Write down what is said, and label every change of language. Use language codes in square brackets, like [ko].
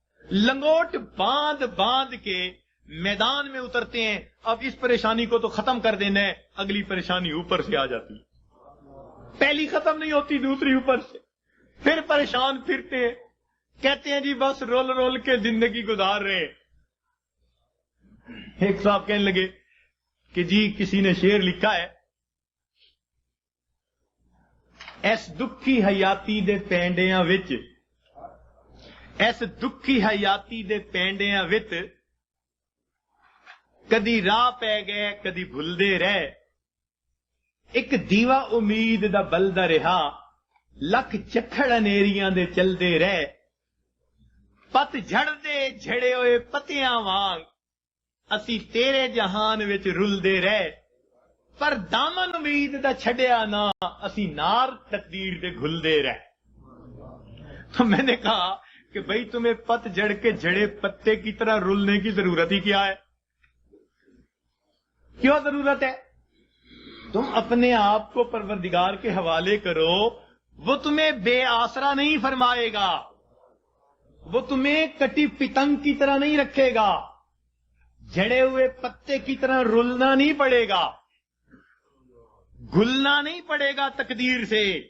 [ur] لنگوٹ باندھ باندھ کے میدان میں اترتے ہیں. اب اس پریشانی کو تو ختم کر دینا ہے, اگلی پریشانی اوپر سے آ جاتی. پہلی ختم نہیں ہوتی, دوسری اوپر سے, پھر پریشان پھرتے ہیں. کہتے ہیں جی بس رول رول کے زندگی گزار رہے ہیں. ایک صاحب کہنے لگے کہ جی کسی نے شعر لکھا ہے, [pa] ایس دکھی حیاتی دے پینڈیاں وچ, [ur] ایس دکھی حیاتی دے پینڈیاں وچ [pa] کدی راہ پہ گئے کدی بھلدے رہ, ایک دیوا امید دا بلدا رہا, لکھ چکھڑ انیریاں دے چلدے رہ, پت جھڑ دے جھڑے ہوئے پتیاں وانگ اسی تیرے جہان وچ رلدے رہ, پر دامن امید دا چھڈیا نہ اسی نار تقدیر دے گھلدے رہ. [ur] تو میں نے کہا کہ بھئی تمہیں پت جڑ کے جھڑے پتے کی طرح رلنے کی ضرورت ہی کیا ہے؟ کیوں ضرورت ہے؟ تم اپنے آپ کو پروردگار کے حوالے کرو, وہ تمہیں بے آسرا نہیں فرمائے گا, وہ تمہیں کٹی پتنگ کی طرح نہیں رکھے گا, جھڑے ہوئے پتے کی طرح رلنا نہیں پڑے گا, گھلنا نہیں پڑے گا تقدیر سے.